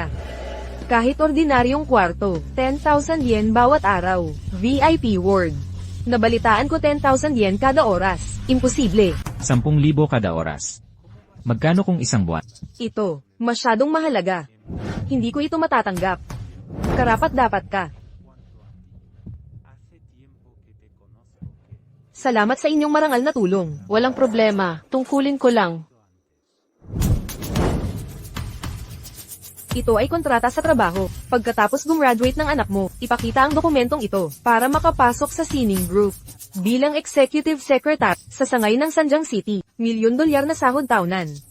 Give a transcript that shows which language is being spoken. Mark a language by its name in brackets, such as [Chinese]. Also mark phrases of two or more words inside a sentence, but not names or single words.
[Filipino] Kahit ordinaryong kwarto, 10,000 yen bawat araw. [English] VIP ward. [Filipino] Nabalitaan ko 10,000 yen kada oras. Imposible. 10,000 kada oras. Magkano kung isang buwan? Ito, masyadong mahalaga. Hindi ko ito matatanggap. Karapat dapat ka. [Spanish] Hace tiempo que te conozco. [Filipino] Salamat sa inyong marangal na tulong. Walang problema. Tungkulin ko lang. Ito ay kontrata sa trabaho. Pagkatapos gumraduate ng anak mo, ipakita ang dokumentong ito para makapasok sa Sining Group. Bilang [English] Executive Secretary [Filipino] sa sangay ng Sanjang City, $1,000,000 na sahod taonan.